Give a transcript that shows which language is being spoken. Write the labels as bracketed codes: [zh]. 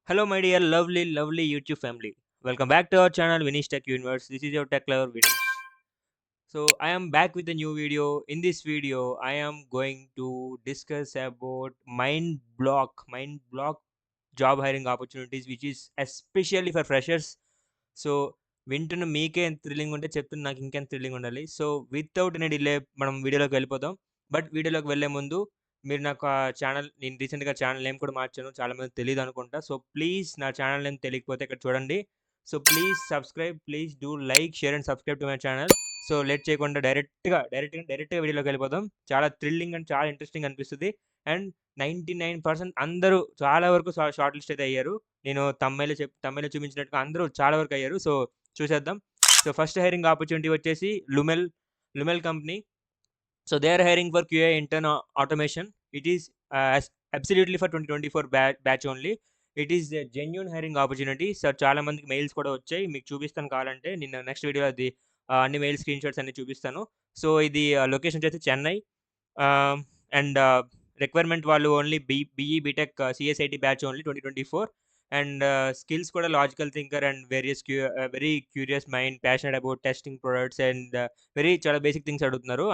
[en] Hello, my dear lovely YouTube family. Welcome back to our channel, Vinish Tech Universe. This is your tech lover, Vinish. So, I am back with a new video. In this video, I am going to discuss about mind block job hiring opportunities, which is especially for freshers. [te] So వింటున్న మీకే ఎంత thrilling ఉంటే చెప్తున్న నాకు ఇంకెంత thrilling ఉండాలి. [en] so without any delay [te] మనం వీడియోలోకి వెళ్ళిపోదాం. బట్ వీడియోలోకి వెళ్ళే ముందు మీరు నాకు నేను రీసెంట్‌గా ఛానల్ నేమ్ కూడా మార్చాను. చాలా మందికి తెలీదనుకుంటా. సో ప్లీజ్ నా ఛానల్ నేమ్ తెలియకపోతే ఇక్కడ చూడండి. [en] So please subscribe, please do like, share and subscribe to my channel. [te] So late చేయకుండా డైరెక్ట్‌గా వీడియోలోకి వెళ్ళిపోదాం. చాలా థ్రిల్లింగ్ అండ్ చాలా ఇంట్రెస్టింగ్ అనిపిస్తది. అండ్ 99% అందరూ చాలా వరకు షార్ట్ లిస్ట్ అయితే అయ్యారు. నేను థంబ్‌నెయిల్‌లో చూపించినట్టుగా అందరూ చాలా వరకు అయ్యారు. సో చూసేద్దాం. సో ఫస్ట్ హైరింగ్ ఆపర్చునిటీ వచ్చేసి లుమెల్ company. [en] So they are hiring for QA intern automation. It is absolutely for 2024 batch only. It is a genuine hiring opportunity. [te] So చాలా మందికి మెయిల్స్ కూడా వచ్చాయి. మీకు చూపిస్తాను కావాలంటే. నేను నెక్స్ట్ వీడియోలో అది అన్ని మెయిల్ స్క్రీన్ షాట్స్ అన్ని చూపిస్తాను. సో ఇది లొకేషన్ వచ్చేసి చెన్నై. [en] And requirement వాళ్ళు only BE BTech CSIT batch only 2024. And skills కూడా logical thinker and very curious mind, passionate about testing products and [te] చాలా బేసిక్ థింగ్స్ అడుగుతున్నారు.